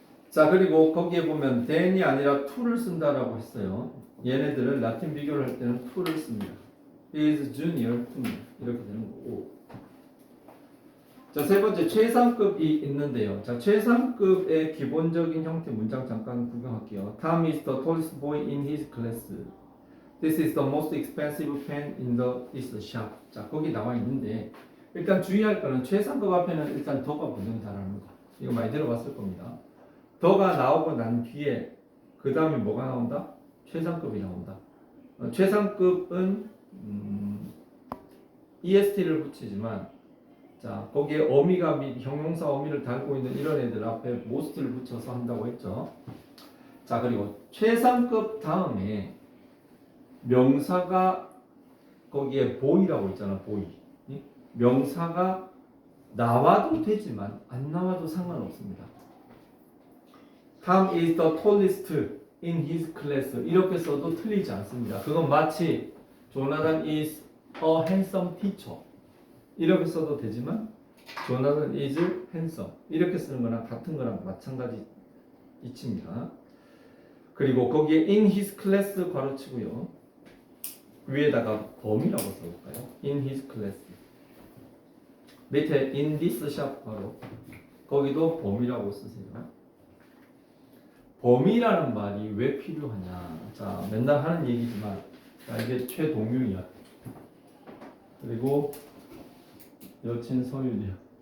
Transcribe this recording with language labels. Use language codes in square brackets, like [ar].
[ko] 자, 그리고 거기에 보면 than이 아니라 to를 쓴다라고 했어요. 얘네들은 라틴 비교를 할 때는 to를 씁니다. [en] He is junior to me. [ko] 이렇게 되는 거고. 자, 세 번째 최상급이 있는데요. 자, 최상급의 기본적인 형태 문장 잠깐 구경할게요. [en] Tom is the tallest boy in his class. This is the most expensive pen in this shop. [ko] 자, 거기 나와 있는데 일단 주의할 거는 최상급 앞에는 일단 더가 붙는 단어입니다. 이거 많이 들어봤을 겁니다. 더가 나오고 난 뒤에 그 다음에 뭐가 나온다? 최상급이 나온다. 최상급은 EST를 붙이지만 자 거기에 어미가 및 형용사 어미를 달고 있는 이런 애들 앞에 most를 붙여서 한다고 했죠. 자 그리고 최상급 다음에 명사가 거기에 boy라고 있잖아. boy. 명사가 나와도 되지만 안 나와도 상관없습니다. [en] Tom is the tallest in his class. [ko] 이렇게 써도 틀리지 않습니다. [en] 그건 마치 Jonathan is a handsome teacher. [ko] 이렇게 써도 되지만 Jonathan [en] is handsome. [ko] 이렇게 쓰는 거랑 같은 거랑 마찬가지 이치입니다. 그리고 거기에 [en] in his class [ko] 괄호치고요. 위에다가 범이라고 써볼까요? [en] in his class. [ko] 밑에 [en] in this shop [ko] 괄호. 거기도 범이라고 쓰세요. 범위라는 말이 왜 필요하냐? 자, 맨날 하는 얘기지만, 자, 이게 최동윤이야. 그리고 여친 서윤이야.